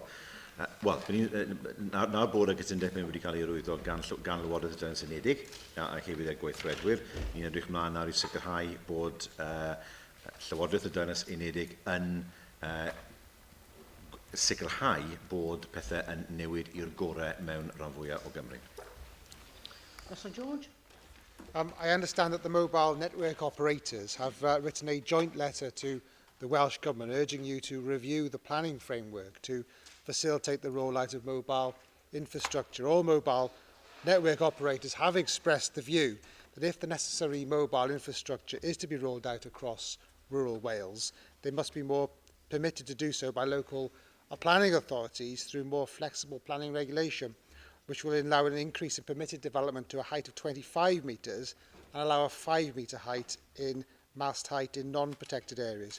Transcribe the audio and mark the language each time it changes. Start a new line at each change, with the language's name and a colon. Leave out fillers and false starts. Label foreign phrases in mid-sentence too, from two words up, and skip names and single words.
Welsh: Wel, na'r bod y gytundeb wedi cael ei rwyddo gan Lywodraeth y Deyrnas Unedig a hefyd gweithredwyr, ni'n edrych mlaen ar I sicrhau bod Llywodraeth y Deyrnas Unedig yn sicrhau bod pethau yn newid i'r gorau mewn rhan fwyaf o Gymru.
English: Russell George? I understand that the mobile network operators have written a joint letter to the Welsh Government urging you to review the planning framework to facilitate the rollout of mobile infrastructure. All mobile network operators have expressed the view that if the necessary mobile infrastructure is to be rolled out across rural Wales, they must be more permitted to do so by local planning authorities through more flexible planning regulation, which will allow an increase in permitted development to a height of 25 metres and allow a 5-metre height in mast height in non-protected areas.